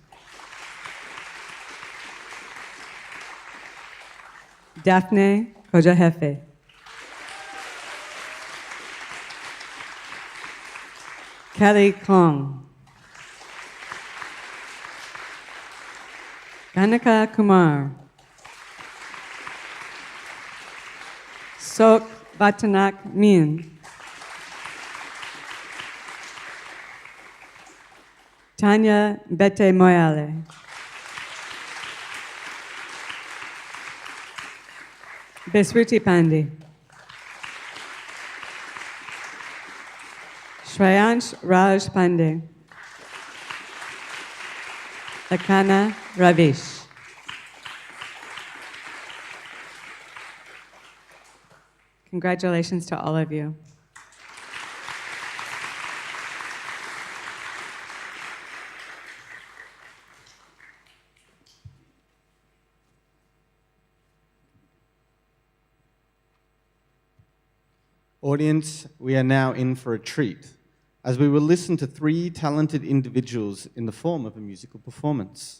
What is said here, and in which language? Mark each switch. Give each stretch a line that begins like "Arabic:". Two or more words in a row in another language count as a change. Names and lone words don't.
English: Daphne Kojahefe. Kelly Kong. Kanika Kumar. Sok Batanak Min. Tanya Bete Moyale. Besruti Pandi. Shreyansh Raj Pandey. Lakana Ravish. Congratulations to all of you. Audience, we are now in for a treat, as we will listen to 3 talented individuals in the form of a musical performance.